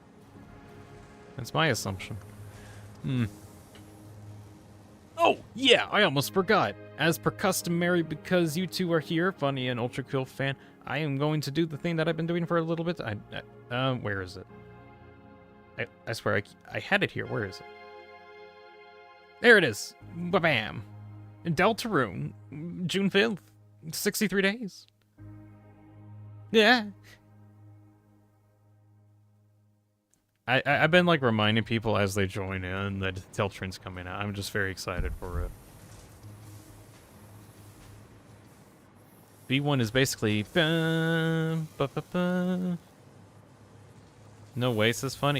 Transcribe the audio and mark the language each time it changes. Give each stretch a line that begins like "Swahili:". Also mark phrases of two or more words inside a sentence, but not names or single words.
English: That's my assumption. Oh, yeah, I almost forgot. As per customary, because you two are here, Funny and Ultra Cool Fan, I am going to do the thing that I've been doing for a little bit. Where is it? I swear, I had it here. Where is it? There it is. Ba-bam. Deltarune, June 5th. 63 days. Yeah. I've been like reminding people as they join in that Deltarune's coming out. I'm just very excited for it. V1 is basically no way, this is funny.